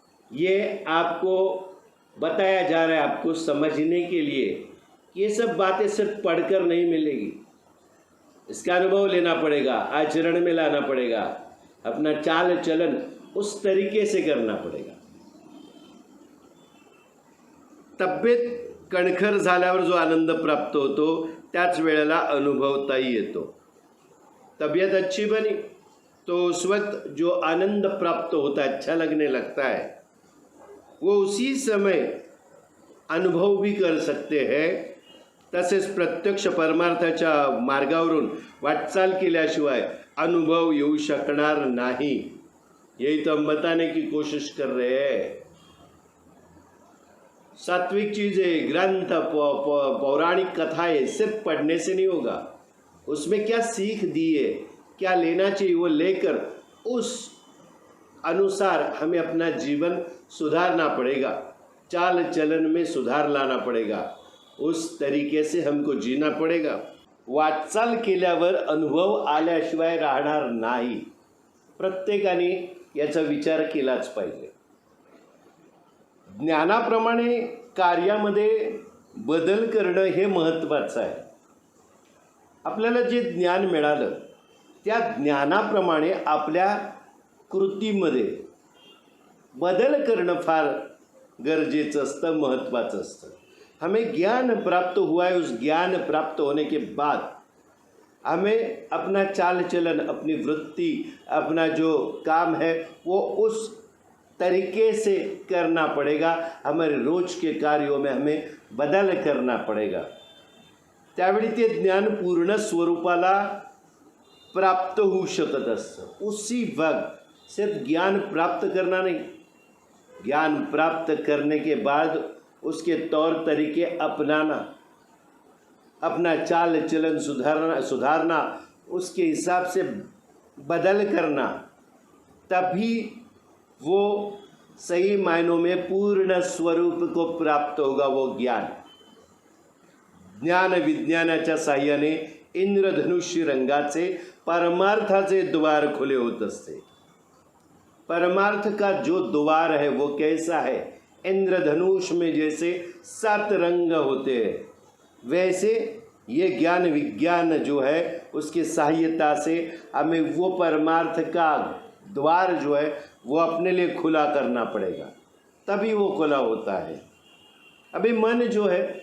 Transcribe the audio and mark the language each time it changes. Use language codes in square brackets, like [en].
[hi] ये आपको बताया जा रहा है, आपको समझने के लिए. ये सब बातें सिर्फ पढ़कर नहीं मिलेगी, इसका अनुभव लेना पड़ेगा, आचरण में लाना पड़ेगा, अपना चाल चलन उस तरीके से करना पड़ेगा. [mr] तब्येत कणखर झाल्यावर जो आनंद प्राप्त होतो त्याच वेळेला अनुभवताही येतो. [hi] तबीयत अच्छी बनी तो उस वक्त जो आनंद प्राप्त होता है, अच्छा लगने लगता है, वो उसी समय अनुभव भी कर सकते हैं. [mr] तसेच प्रत्यक्ष परमार्थाच्या मार्गावरून वाटचाल केल्याशिवाय अनुभव येऊ शकणार नाही. [hi] यही तो हम बताने की कोशिश कर रहे हैं. सात्विक चीज़ें, ग्रंथ, पौराणिक कथाएं सिर्फ पढ़ने से नहीं होगा. उसमें क्या सीख दी है, क्या लेना चाहिए, वो लेकर उस अनुसार हमें अपना जीवन सुधारना पड़ेगा. चाल चलन में सुधार लाना पड़ेगा. उस तरीके से हमको जीना पड़ेगा. [mr] वाटचाल केल्यावर अनुभव आल्याशिवाय राहणार नाही. प्रत्येकाने याचा विचार केलाच पाहिजे. ज्ञानाप्रमाणे कार्यामध्ये बदल करणं हे महत्त्वाचं आहे. आपल्याला जे ज्ञान मिळालं त्या ज्ञानाप्रमाणे आपल्या कृतीमध्ये बदल करणं फार गरजेचं असतं, महत्त्वाचं असतं. [hi] हमें ज्ञान प्राप्त हुआ है, उस ज्ञान प्राप्त होने के बाद हमें अपना चाल चलन, अपनी वृत्ति, अपना जो काम है वो उस तरीके से करना पड़ेगा. हमारे रोज के कार्यों में हमें बदल करना पड़ेगा. [mr] त्यावेळी ते ज्ञान पूर्ण स्वरूपाला प्राप्त होऊ शकत असतं. [hi] उसी वक्त सिर्फ ज्ञान प्राप्त करना नहीं, ज्ञान प्राप्त करने के बाद उसके तौर तरीके अपनाना, अपना चाल चलन सुधारना, उसके हिसाब से बदल करना, तभी वो सही मायनों में पूर्ण स्वरूप को प्राप्त होगा. [mr] वो ज्ञान, ज्ञान विज्ञानाच्या साह्याने इंद्रधनुष्य रंगाचे परमार्थाचे द्वार खुले होत असते. [hi] परमार्थ का जो द्वार है वो कैसा है? इंद्रधनुष में जैसे 7 रंग होते हैं, वैसे ये ज्ञान विज्ञान जो है उसकी सहायता से हमें वो परमार्थ का द्वार जो है वो अपने लिए खुला करना पड़ेगा, तभी वो खुला होता है. अभी मन जो है